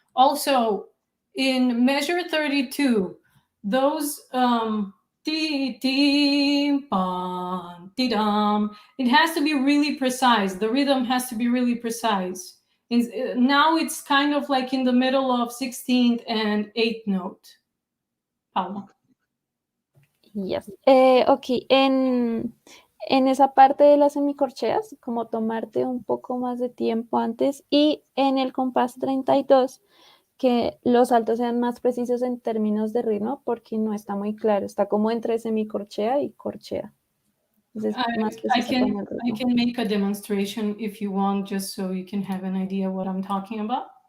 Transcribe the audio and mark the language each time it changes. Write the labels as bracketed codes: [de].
[en] Also, in measure 32, those ti ti pam ti dam, it has to be really precise. The rhythm has to be really precise. Now it's kind of like in the middle of 16th and 8th note. Paula. Yes. [es] Ok, en esa parte de las semicorcheas, como tomarte un poco más de tiempo antes, y en el compás 32, que los saltos sean más precisos en términos de ritmo, porque no está muy claro, está como entre semicorchea y corchea. Entonces, más preciso con el [en] I [es] ritmo. [en] can make a demonstration if you want, just so you can have an idea what I'm talking about.